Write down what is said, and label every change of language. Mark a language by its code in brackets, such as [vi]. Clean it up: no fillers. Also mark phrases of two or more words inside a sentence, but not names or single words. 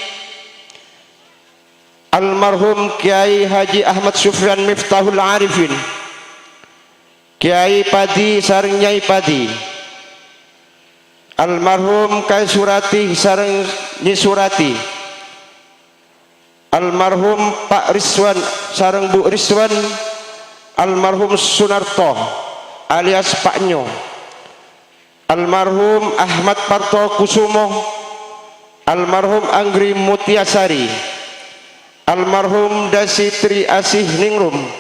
[su] almarhum Kiai Haji Ahmad Sufyan Miftahul Arifin, Kiai Padi sareng Nyai Padi, almarhum Kiai Surati sareng Nyi Surati, almarhum Pak Rizwan sareng Bu Rizwan, almarhum Sunarto alias Pak Nyo, almarhum Ahmad Parto Kusumo, almarhum Anggri Mutiasari, almarhum Dasi Tri Asih Ningrum,